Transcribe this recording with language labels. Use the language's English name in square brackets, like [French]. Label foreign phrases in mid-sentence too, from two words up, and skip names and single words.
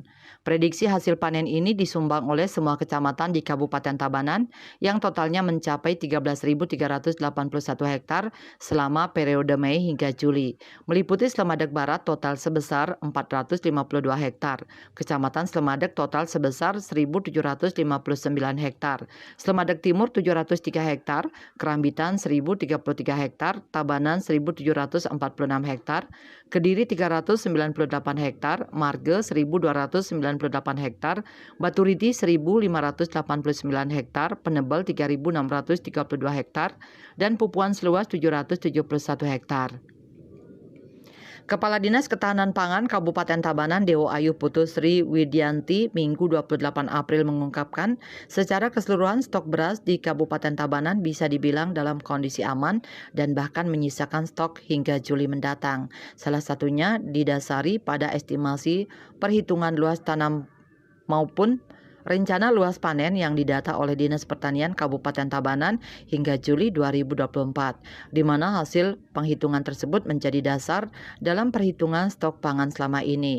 [Indonesian] Prediksi hasil panen ini disumbang oleh semua kecamatan di Kabupaten Tabanan yang totalnya mencapai 13.381 hektar selama periode Mei hingga Juli. Meliputi Slemadeg Barat total sebesar 452 hektar, Kecamatan Slemadeg total sebesar 1.759 hektar, Slemadeg Timur 703 hektar, Kerambitan 1.033 hektar, Tabanan 1.746 hektar, Kediri 398 hektar, Marge 1.298 hektar, Baturiti 1.589 hektar, Penebel 3.632 hektar, dan Pupuan seluas 771 hektar. Kepala Dinas Ketahanan Pangan Kabupaten Tabanan Dewo Ayu Putusri Widianti Minggu 28 April mengungkapkan, secara keseluruhan stok beras di Kabupaten Tabanan bisa dibilang dalam kondisi aman dan bahkan menyisakan stok hingga Juli mendatang. Salah satunya didasari pada estimasi perhitungan luas tanam maupun rencana luas panen yang didata oleh Dinas Pertanian Kabupaten Tabanan hingga Juli 2024, di mana hasil penghitungan tersebut menjadi dasar dalam perhitungan stok pangan selama ini.